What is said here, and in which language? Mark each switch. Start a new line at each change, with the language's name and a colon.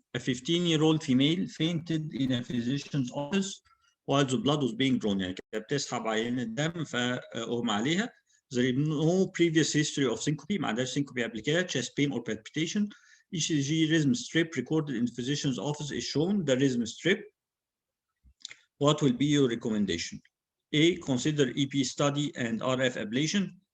English: A 15-year-old female fainted in a physician's office while the blood was being drawn.
Arabic: يعني كانت بتسحب عينة الدم فأغمى عليها.
English: There is no previous history of syncope.
Arabic: ما عندهاش syncope قبل كده.
English: Chest pain or palpitation. ECG rhythm strip recorded in the physician's office is shown. The rhythm strip. What will be your recommendation? A. Consider EP study and RF ablation.